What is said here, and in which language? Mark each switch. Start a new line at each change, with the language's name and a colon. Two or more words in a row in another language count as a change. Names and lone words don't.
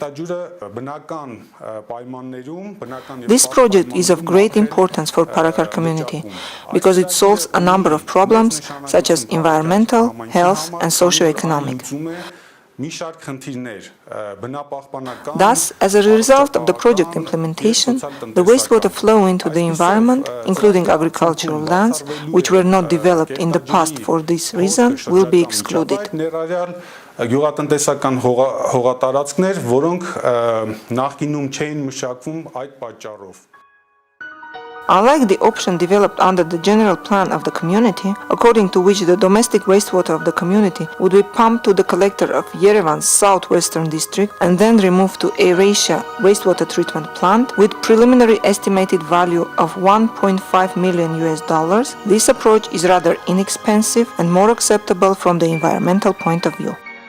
English: This project is of great importance for Parakar community because it solves a number of problems such as environmental, health and socio-economic. Thus, as a result of the project implementation, the wastewater flow into the environment, including agricultural lands, which were not developed in the past for this reason, will be excluded.
Armenian: Գյուղատնտեսական հողատարածքներ, որոնք նախկինում չէին մշակվում այդ պատճառով.
English: Unlike the option developed under the general plan of the community, according to which the domestic wastewater of the community would be pumped to the collector of Yerevan's southwestern district and then removed to Eurasia wastewater treatment plant with preliminary estimated value of $1.5 million, this approach is rather inexpensive and more acceptable from the environmental point of view.